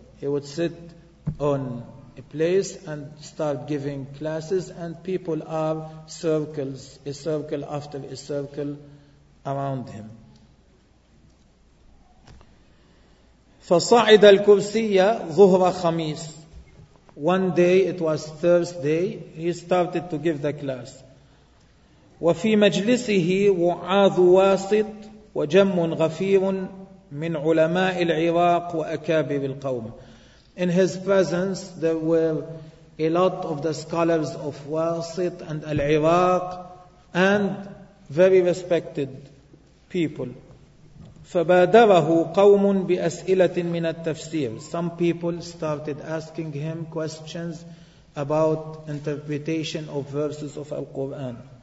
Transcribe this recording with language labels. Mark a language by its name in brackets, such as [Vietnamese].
[English] He would sit on a place and start giving classes, and people are circles, a circle after a circle around him. [Arabic] فصعد الكرسي ظهر خميس. [English] One day, it was Thursday, he started to give the class. [Arabic] وفي مجلسه وعاظ واسط وجم غفير من علماء العراق وأكابر القوم. [English] In his presence, there were a lot of the scholars of Wasit and Al-Iraq and very respected people. [Arabic] فَبَادَرَهُ قَوْمٌ بِأَسْئِلَةٍ مِنَ التَّفْسِيرِ. [English] Some people started asking him questions about interpretation of verses of Al-Quran.